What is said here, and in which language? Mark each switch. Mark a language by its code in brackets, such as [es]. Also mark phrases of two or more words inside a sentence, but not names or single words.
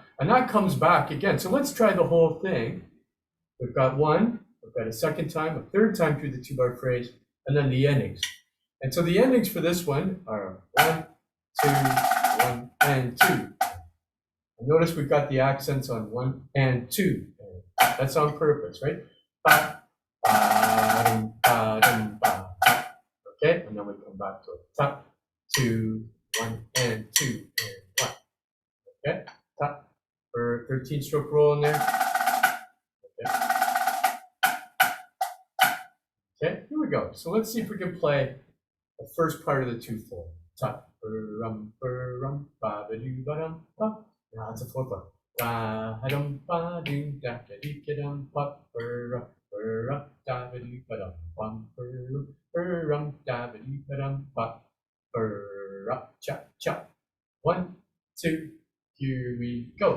[en] And that comes back again. So let's try the whole thing. We've got 1, we've got a second time, a third time through the 2-bar phrase, and then the endings. And so the endings for this one are 1, 2, 1, and 2. And notice we've got the accents on 1 and 2. That's on purpose, right? Ba, ba, dum, ba, dum, ba, ba. Okay, and then we come back to it. Tap, 2, 1, and 2, and 1. Okay, tap for 13-stroke roll in there. Okay, here we go. So let's see if we can play the first part of the 2/4. Tap, ba ba doo ba dum ba. Now it's a 4/4. Ba dum ba doo da da dee da dum ba da ba doo ba dum bum da ba doo ba dum ba cha cha. 1, 2, here we go.